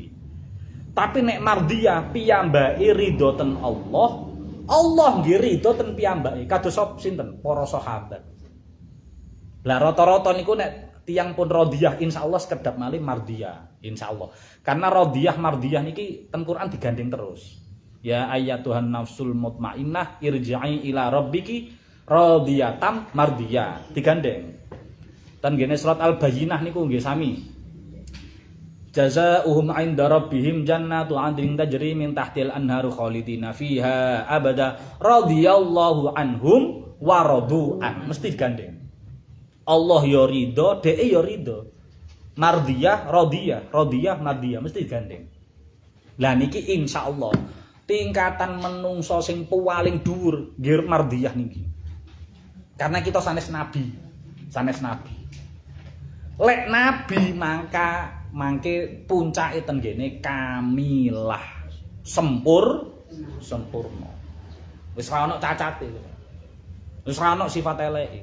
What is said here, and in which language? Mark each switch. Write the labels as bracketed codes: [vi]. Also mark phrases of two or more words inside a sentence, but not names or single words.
[jv] Tapi nek mardiyah piyambake ridho ten Allah, Allah nggih ridho ten piyambake. Kados sinten? Para sahabat. Lah rata-rata niku nek tiyang pun radiyah insyaallah sekedap malih mardiyah insyaallah. Karena radiyah mardiyah niki ten Quran digandeng terus. [ar] يا أيتها النفس المطمئنة ارجعي إلى ربك راضية مرضية digandeng. [jv] Ten ngene surat Al-Bayyinah niku nggih sami. [ar] جزاؤهم عند ربهم جنات عدن تجري من تحتها الأنهار خالدين فيها أبدا رضي الله عنهم ورضوا عنه. [jv] Mesti digandeng. Allah ya ridho, dhek ya ridho. Mardiyah, radiyah, mardiyah mesti digandeng. Lah niki insyaallah tingkatan menungso sing paling dhuwur nggih mardiyah niki. Karena kita sanes nabi. Lek nabi mangke puncake ten ngene kamilah sempurna. Wis ora ono cacate. Wis ora ono sifat eleke.